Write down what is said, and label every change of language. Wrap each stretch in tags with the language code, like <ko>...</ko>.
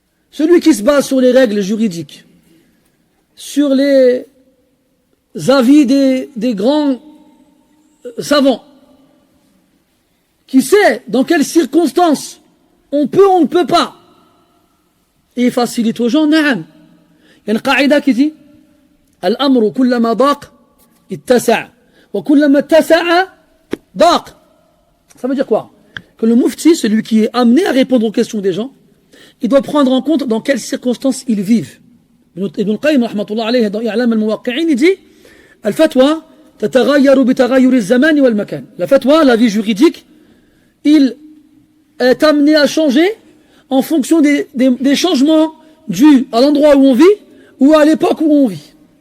<fr>Celui qui se base sur les règles juridiques, sur les avis des grands savants, qui sait dans quelles circonstances on peut ou on ne peut pas, et il facilite aux gens, naam. Il y a une qaïda qui dit</fr> <ar>الأمر كلما ضاق اتسع وكلما اتسع ضاق.</ar> <fr>Ça veut dire quoi? Que le mufti, celui qui est amené à répondre aux questions des gens, il doit prendre en compte dans quelles circonstances ils vivent.</fr> <ar>Ibn al-Qayyim rahmatullah alayhi dans I'lam al-Muwaqqi'in,</ar> <fr>il dit</fr> <ar>al-fatwa tataghayaru bi taghayyur az-zaman wal makan.</ar> <fr>La fatwa, la vie juridique, il est amené à changer en fonction des changements dus à l'endroit où on vit ou à l'époque où on vit.</fr>